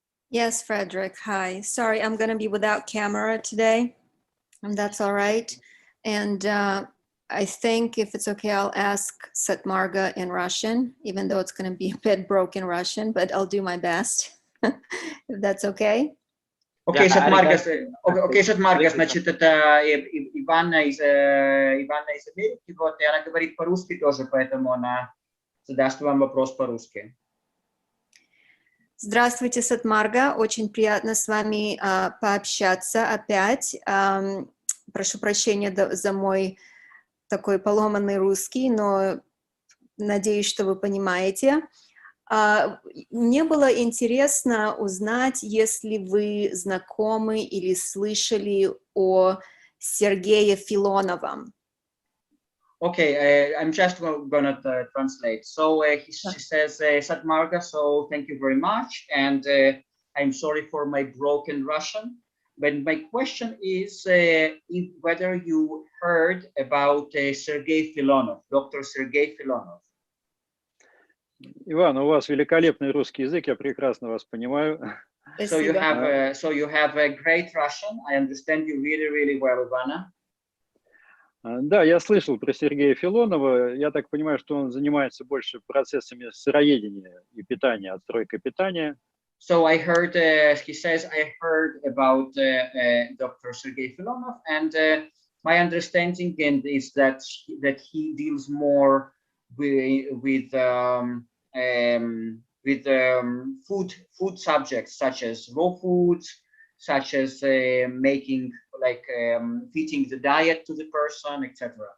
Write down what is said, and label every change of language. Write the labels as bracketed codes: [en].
[en] Yes, Frederick. Hi. Sorry, I'm going to be without camera today, and that's all right. And I think if it's okay, I'll ask Sat Marga in Russian, even though it's going to be a bit broken Russian, but I'll do my best, if that's okay. [ru] Okay, Сат Марга, Сат Марга, значит, это Ивана из Америки, вот, и она говорит по-русски тоже, поэтому она задаст вам вопрос по-русски. Здравствуйте, Сат Марга. Очень приятно с вами пообщаться опять. Прошу прощения за мой такой поломанный русский, но надеюсь, что вы понимаете. Мне было интересно узнать, если вы знакомы или слышали о Сергее Филоновом. [en] Okay, I'm just gonna translate. So she says, Sat Marga, so thank you very much, and I'm sorry for my broken Russian. But my question is whether you heard about Sergei Filonov, Dr. Sergei Filonov. [ru] Иван, у вас великолепный русский язык, я прекрасно вас понимаю. [en] So you have a great Russian. I understand you really, really well, Ivana. [ru] Да, я слышал про Сергея Филонова. Я так понимаю, что он занимается больше процессами сыроедения и питания, отстройкой питания. [en] So I heard, he says, I heard about Dr. Sergei Filonov, and my understanding is that he deals more with food subjects such as raw foods, such as making fitting the diet to the person, etc.